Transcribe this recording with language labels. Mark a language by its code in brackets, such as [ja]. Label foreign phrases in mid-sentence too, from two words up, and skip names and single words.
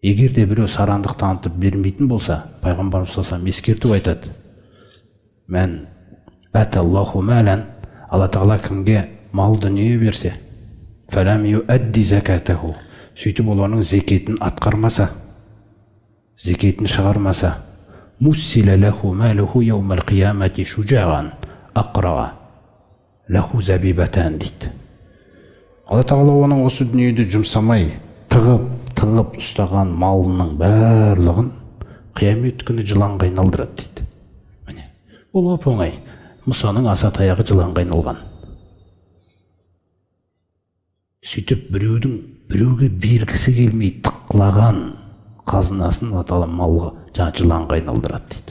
[kk] Егер де біреу сарандық танытып бермейтін болса, пайғамбарымыз саллаллаху ескертіп айтады. [ar] من آتاه الله مالا, [kk] Алла тағала кімге мал дүние берсе, [ar] فلم يؤد زكاته, [kk] сөйтіп ол оның зекетін атқармаса, зекетін шығармаса, [ar] مثل له ماله يوم القيامة شجاعا أقرع له زبيبتان [kk] дейді. Алла тағала оның осы дүниеде жұмсамай, тығып ұстаған малының барлығын қиямет күні жыланға айналдырады дейді. Міне, ол оп-оңай. Мұсаның аса таяғы жыланға айналған. Сөйтіп біреуге бергісі келмей тықлаған қазынасын аталған малға жыланға айналдырады дейді.